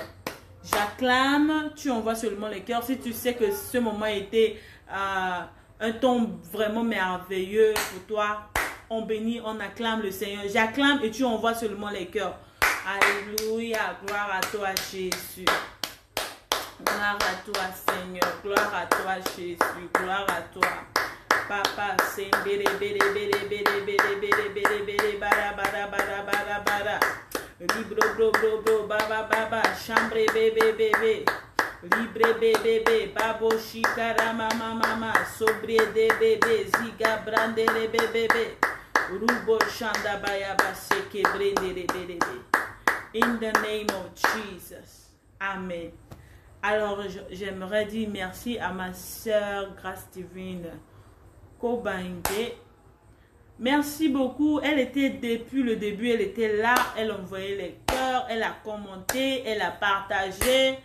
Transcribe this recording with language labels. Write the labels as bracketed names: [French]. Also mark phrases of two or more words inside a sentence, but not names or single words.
[French] J'acclame, tu envoies seulement les cœurs. Si tu sais que ce moment était un temps vraiment merveilleux pour toi, on bénit, on acclame le Seigneur. J'acclame et tu envoies seulement les cœurs. Alléluia, gloire à toi Jésus. Gloire à toi, Seigneur. Gloire à toi, Jésus. Gloire à toi. Papa, Sembere, bere, bere, bere, bere, bere, bere, bere, bara, bara, bara, bara, bara. Libro, bro, bro, bro, baba, baba, chambre, bébé, bébé. Libre, bébé, bébé, babo, shikara, mama, mama, sobre de bébé, ziga, brandere, bébé, bébé. Rubo, shanda, bayaba, seke, brendere, bébé. [English] In the name of Jesus. Amen. [French] Alors, j'aimerais dire merci à ma sœur Grâce Divine Kobange. Merci beaucoup. Elle était depuis le début, elle était là, elle envoyait les cœurs, elle a commenté, elle a partagé.